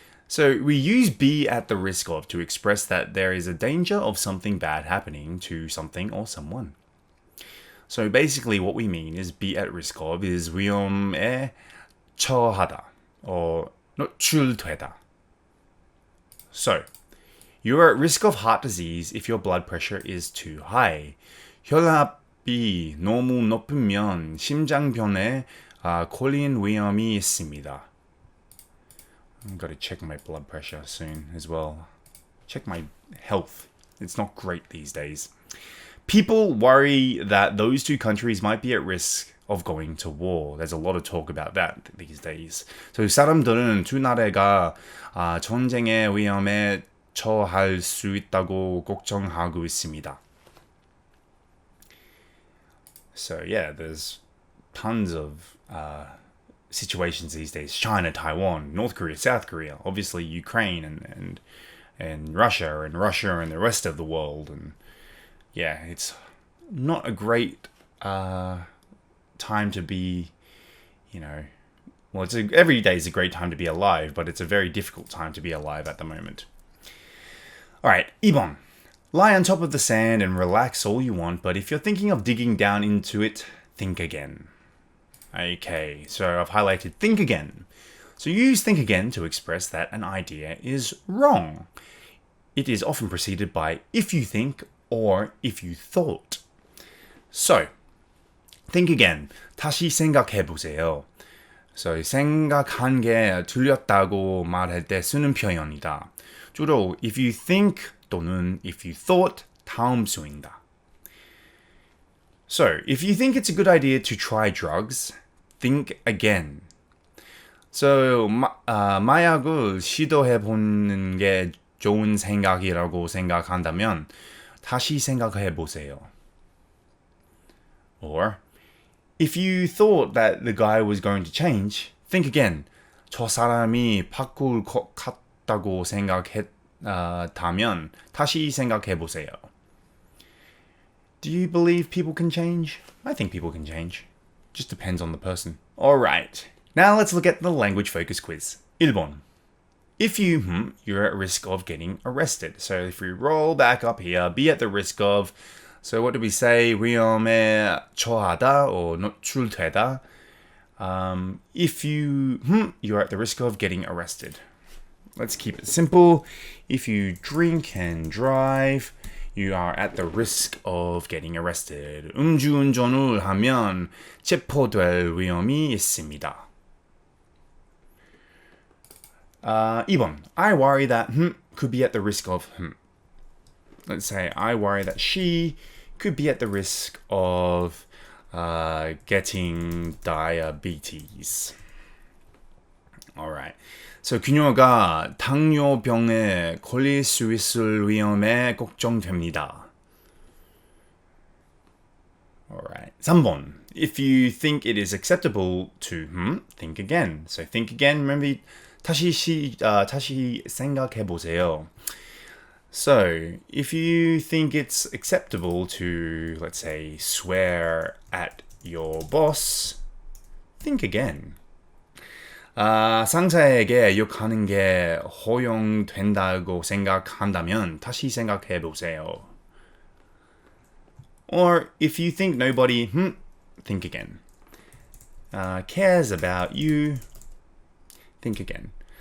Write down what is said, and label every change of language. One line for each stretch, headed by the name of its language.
English: So we use be at the risk of to express that there is a danger of something bad happening to something or someone. So basically what we mean is be at risk of is
Korean: 위험에 처하다
English: or
Korean: 노출되다.
English: So you're at risk of heart disease if your blood pressure is too high.
Korean: 혈압이 너무 높으면 심장병에 걸린 위험이 있습니다.
English: I've got to check my blood pressure soon as well. Check my health. It's not great these days. People worry that those two countries might be at risk of going to war. There's a lot of talk about that these days. So
Korean: 사람들은 두 나라가 전쟁의 위험에 처할 수 있다고 걱정하고 있습니다.
English: So yeah, there's tons of situations these days. China, Taiwan, North Korea, South Korea, obviously Ukraine and Russia and the rest of the world. And yeah, it's not a great time to be, every day is a great time to be alive, but it's a very difficult time to be alive at the moment. All right, 2번. Lie on top of the sand and relax all you want, but if you're thinking of digging down into it, think again. Okay, so I've highlighted think again. So use think again to express that an idea is wrong. It is often preceded by if you think or if you thought. So, think again.
Korean: 다시 생각해 보세요.
English: So,
Korean: 생각한 게 틀렸다고 말할 때 쓰는 표현이다. 주로
English: if you think
Korean: 또는
English: if you thought
Korean: 다음 수인다.
English: So, if you think it's a good idea to try drugs, think again. So,
Korean: 마약을 시도해보는 게 좋은 생각이라고 생각한다면 다시 생각해 보세요.
English: Or, if you thought that the guy was going to change, think again.
Korean: 저 사람이 바꿀 것 같다고 생각했다면 다시 생각해 보세요.
English: Do you believe people can change? I think people can change. Just depends on the person. Alright, now let's look at the language focus quiz.
Korean: 1번.
English: If you're at risk of getting arrested. So if we roll back up here, be at the risk of. So what do we say?
Korean: 위험에 처하다 or 노출되다.
English: If you're at the risk of getting arrested. Let's keep it simple. If you drink and drive, you are at the risk of getting arrested.
Korean: 음주운전을 하면 체포될 위험이 있습니다. 2번.
English: I worry that could be at the risk of Let's say I worry that she could be at the risk of getting diabetes. Alright. So
Korean: 그녀가 당뇨병에 걸릴 수 있을 위험에 걱정됩니다.
English: Alright. 3번. If you think it is acceptable to think again. So think again. Remember,
Korean: 다시 생각해 보세요.
English: So, if you think it's acceptable to, let's say, swear at your boss, think again.
Korean: 상사에게 욕하는 게 허용된다고 생각한다면 다시 생각해 보세요.
English: Or if you think nobody, think again. Cares about you, think again.